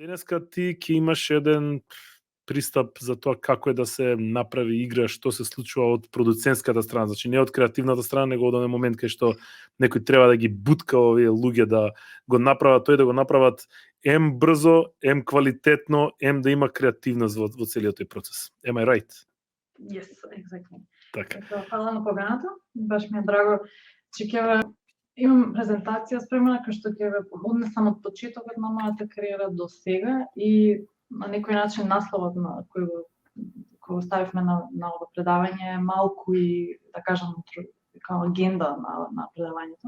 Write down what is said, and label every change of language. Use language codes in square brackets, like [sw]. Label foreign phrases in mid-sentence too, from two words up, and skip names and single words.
[mk] Денеска ти ќе имаш еден пристап за тоа како е да се направи игра, што се случува од продуцентската страна, значи не од креативната страна, него од оној момент кај што некој треба да ги бутка овие луѓе да го направат тој, да го направат ем брзо, ем квалитетно, ем да има креативност во целиот тој процес. [en] Am I right? Yes, exactly. [mk] Така. Фала на поканата. Баш ми е драго че ќе имам презентација спремена која што ќе ве однесам од почетокот на мојата кариера до сега и на некој начин насловот на кој го ставивме на ова предавање е малку и да кажам како агенда на предавањето.